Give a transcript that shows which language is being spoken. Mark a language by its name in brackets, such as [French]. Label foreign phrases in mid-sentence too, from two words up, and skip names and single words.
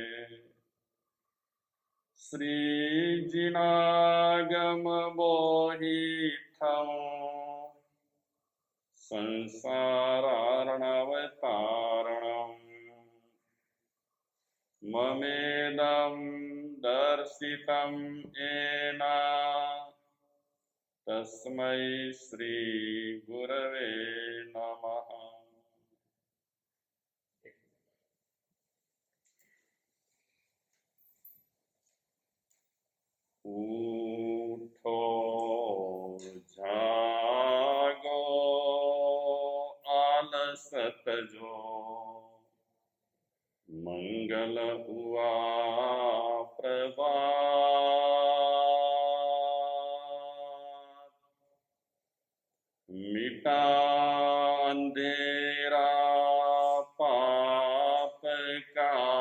[Sanskrit] श्रीजिनागम बोहिथं संसारार्णवतारणम् ममेदं दर्शितं येन तस्मै श्री गुरवे नमः। [Hindi] उठो जागो आलसत जो मंगल हुआ प्रभात मिटा अंधेरा पाप का